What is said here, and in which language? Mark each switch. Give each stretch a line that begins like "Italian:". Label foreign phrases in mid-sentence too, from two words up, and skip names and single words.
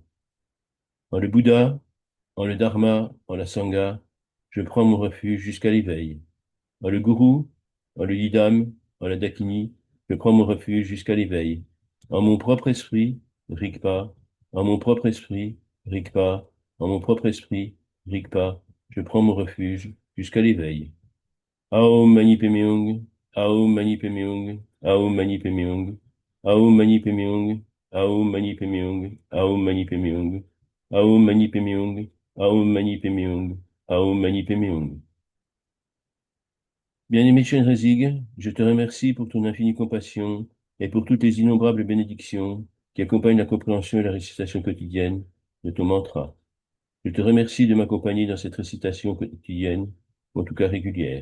French: En le Bouddha, en le Dharma, en la Sangha, je prends mon refuge jusqu'à l'éveil. En le Guru, en le Yidam, en la Dakini, je prends mon refuge jusqu'à l'éveil. En mon propre esprit, Rigpa, en mon propre esprit, Rigpa, en mon propre esprit, Rigpa, je prends mon refuge jusqu'à l'éveil.
Sanskrit: Aum Mani Padme Hum, Aum Mani Padme Hum, Aum Mani Padme Hum, Aum Mani Padme Hum, Aum Mani Padme Hum, Aum Mani Padme Hum, Aum Mani Padme Hum, Aum Mani Padme Hum, Aum Mani Padme Hum.
French: Bien-aimé Chenrezig, je te remercie pour ton infinie compassion et pour toutes les innombrables bénédictions qui accompagnent la compréhension et la récitation quotidienne de ton mantra. Je te remercie de m'accompagner dans cette récitation quotidienne, ou en tout cas régulière.